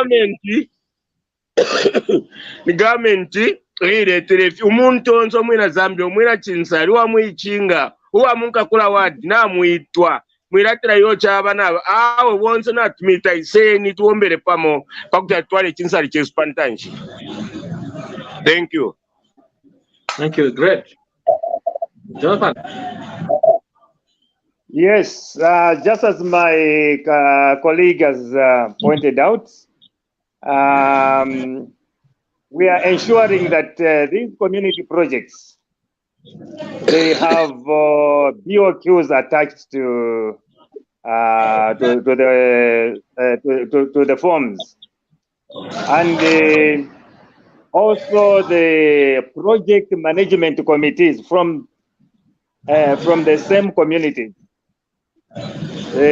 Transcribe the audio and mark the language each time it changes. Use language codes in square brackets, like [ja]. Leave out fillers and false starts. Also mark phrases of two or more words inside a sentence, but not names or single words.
[bem] government iretere umuntu onzo mwina Zambia mwina Chinsali wa Ichinga uwa munka kula wadi na muitwa mwiratira yo chabana awo bonse na tumita iseni tuombere pamo pakuti twale Chinsali chespantanji. [en] Thank you. Thank you. Great. Jonathan. Yes, just as my colleague has pointed out, we are ensuring that these community projects, they have BOQs attached to the forms, and also the project management committees from the same community.